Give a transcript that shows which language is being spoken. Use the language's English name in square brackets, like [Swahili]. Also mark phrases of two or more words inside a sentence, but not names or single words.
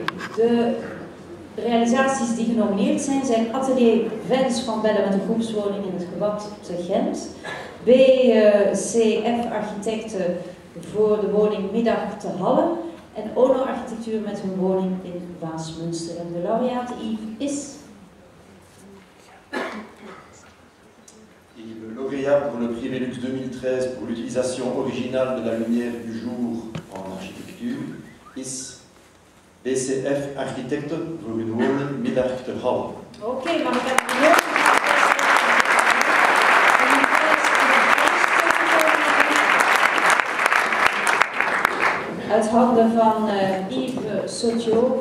[Dutch] De realisaties die genomineerd zijn Atelier Vens van Bellen met een groepswoning in het Gebouw te Gent. BCF Architecten voor de woning Middag te Halle. En Ono Architectuur met hun woning in Waasmunster. En de laureaat Yves is... [French] Et le lauréat pour le prix Velux 2013 pour l'utilisation originale de la lumière du jour en architecture [Dutch] is BCF Architecten voor hun woning Middag te Halle. Oké, maar ik heb het uit handen van Yves Sotio.